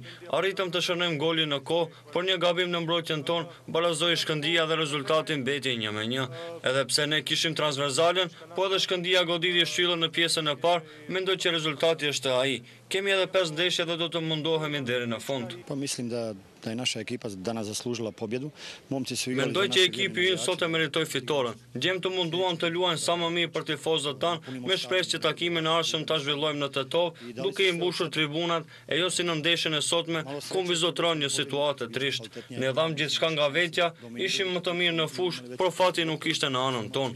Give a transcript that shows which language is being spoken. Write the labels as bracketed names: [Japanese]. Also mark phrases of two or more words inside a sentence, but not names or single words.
[Albanian] Arritëm të shënojmë golin në kohë, por një gabim në mbrojtjen tonë barazoi Shkëndia dhe rezultatin mbeti 1-1. Edhe pse ne kishim transversalen, po edhe Shkëndia goditi shtyllën në pjesën e parë, mendoj që rezultati është ai. Kemi edhe 5 ndeshje dhe do të mundohemi deri në fund. [Serbian] Po mislim da Apsolutno i naša ekipa danas zaslužila pobjedu. Momci su igrali [Albanian] Mendoj që ekipi ynë sot e meritoi fitoren. Djem të munduam të luajnë sa më mirë për tifozët tanë, me shpresë që takimin e ardhshëm ta zhvillojmë në Tetov, duke i mbushur tribunat e jo si në ndeshjen e sotme, ku vizotron një situatë trisht. Ne dham gjithçka nga vetja, ishim më të mirë në fush, por fati nuk ishte në anën tonë.